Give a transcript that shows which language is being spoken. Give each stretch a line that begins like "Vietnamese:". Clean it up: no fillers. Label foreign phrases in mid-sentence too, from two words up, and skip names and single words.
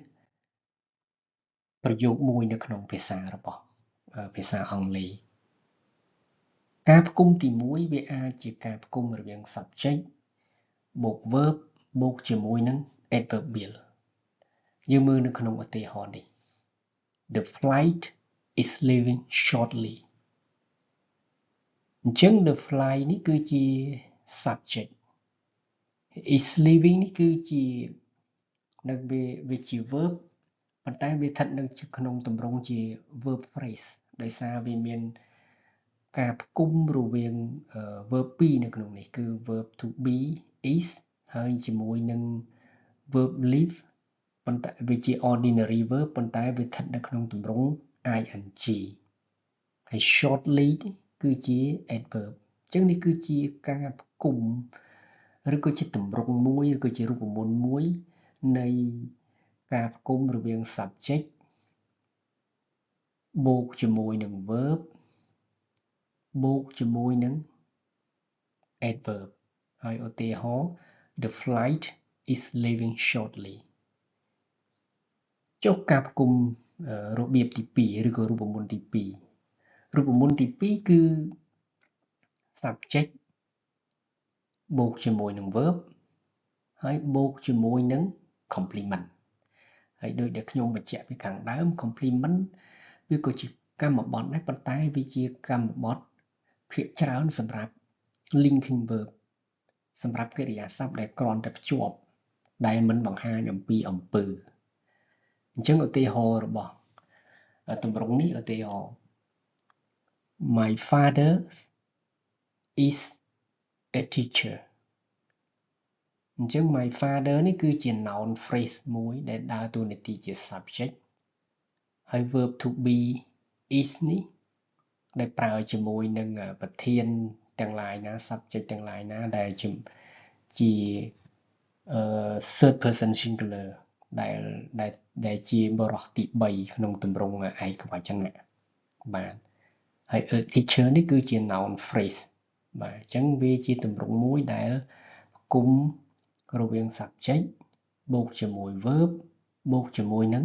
Khmer: ប្រយោគមួយនៅក្នុងភាសារបស់ភាសាអង់គ្លេសការផ្គុំទី1វាអាចជាការផ្គុំរវាង subject បូក verb បូកជាមួយនឹង adverbial យើងមើលនៅក្នុងឧទាហរណ៍នេះ
English: The flight is leaving shortly
Khmer: អញ្ចឹង
English: the flight
Khmer: នេះគឺជា subject
English: is leaving
Khmer: នេះគឺជានៅវាជា verb ប៉ុន្តែវាស្ថិតនៅក្នុងទម្រង់ជា
English: verb phrase
Khmer: ដោយសារវាមានការផ្គុំរវាង verb 2នៅក្នុងនេះគឺ
English: verb to be is
Khmer: ហើយជាមួយនឹង
English: verb leave
Khmer: ប៉ុន្តែវាជា
English: ordinary verb
Khmer: ប៉ុន្តែវាស្ថិតនៅក្នុងទម្រង់ ing ហើយ shortly គឺជា adverb អញ្ចឹងនេះគឺជាការផ្គុំឬក៏ជាទម្រង់មួយឬក៏ជារូបមន្តមួយនៃការផ្គុំរវាង subject បូកជាមួយនឹង verb បូកជាមួយនឹង adverb ហើយឧទាហរណ៍
English: The flight is leaving shortly
Khmer: ចុះការផ្គុំរបៀបទី2ឬក៏រូបមន្តទី2រូបមន្តទី2គឺ subject បូកជាមួយនឹង verb ហើយបូកជាមួយនឹង complement ហើយដូចដែលខ្ញុំបញ្ជាក់ពីខាងដើម complement វាក៏ជាកម្មបត្តិដែរប៉ុន្តែ វាជាកម្មបត្តិភាគច្រើនសម្រាប់
English: linking verb
Khmer: សម្រាប់កិរិយាសព្ទដែលគ្រាន់តែភ្ជាប់ដែល មិនបង្ហាញអំពីអំពើអញ្ចឹងឧទាហរណ៍របស់ទម្រង់នេះឧទាហរណ៍
English: My father is a teacher
Khmer: អញ្ចឹង
English: my father
Khmer: នេះគឺជា
English: noun phrase
Khmer: មួយដែលដើរតួនាទីជា subject ហើយ
English: verb to be is
Khmer: នេះដែលប្រើជាមួយនឹងប្រធានទាំងឡាយណា subject ទាំងឡាយណាដែលជា
English: third person singular
Khmer: ដែលជាបរិសុទ្ធទី3ក្នុងទម្រង់ឯកវចនៈបាទហើយ
English: a teacher
Khmer: នេះគឺជា
English: noun phrase
Khmer: បាទអញ្ចឹងវាជាទម្រង់មួយដែលគុំរវាង subject បូកជាមួយ verb បូកជាមួយនឹង